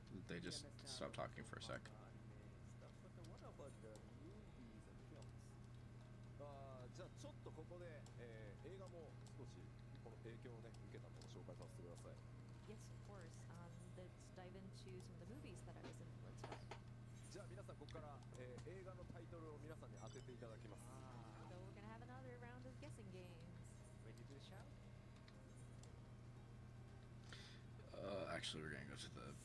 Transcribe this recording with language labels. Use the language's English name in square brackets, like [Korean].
[English] They just stopped talking for a sec. Stuff, but what about the movies and films? [Japanese] じゃあちょっとここで、映画も少しこの影響をね受けたものを紹介させてください。 [English] Yes, of course. Let's dive into some of the movies that I was influenced by. [Japanese] じゃあ皆さんここから、映画のタイトルを皆さんに当てていただきます。 [English] So we're gonna have another round of guessing games. Ready to shout? Actually, we're gonna go to the